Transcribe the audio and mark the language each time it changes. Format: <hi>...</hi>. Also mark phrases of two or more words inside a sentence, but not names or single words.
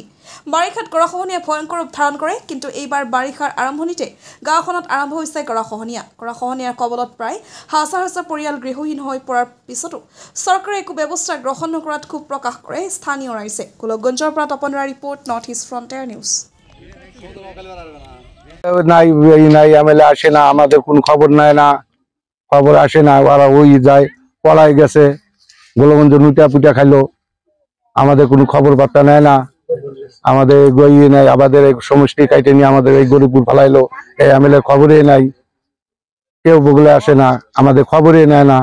<as>বাৰিষাত গৰাখহনীয়াই ভয়ংকৰ ৰূপ ধাৰণ কৰে। কিন্তু এইবাৰ বাৰিষাৰ আৰম্ভণিতে গাঁওখনত আৰম্ভ হৈছে গৰাখহনীয়াৰ কবলত প্ৰায় হাজাৰ হাজাৰ পৰিয়াল গৃহহীন হৈ পৰাৰ পিছতো চৰকাৰে একো ব্যৱস্থা গ্ৰহণ নকৰাত ক্ষোভ প্ৰকাশ কৰে স্থানীয় ৰাইজে। গোলকগঞ্জৰ পৰা তপন ৰায় ৰিপোৰ্ট, নৰ্থ ইষ্ট ফ্ৰণ্টিয়াৰ নিউজ।</as> <bn>নাই এমএলএ আসে না, আমাদের কোনো খবর নেয় না, খবর আসে না, ওরা ওই যায় পলাই গেছে, গোলগঞ্জ নুটা পুটা খাইলো, আমাদের কোনো খবর বার্তা নেয় না, আমাদের গইয়ে নাই, আমাদের এই সমষ্টি কাইটে নিয়ে আমাদের এই গরিবপুর ফালাইলো, এই এমএলএ খবরই নাই, কেউ বগলে আসে না, আমাদের খবরই নেয় না।</bn>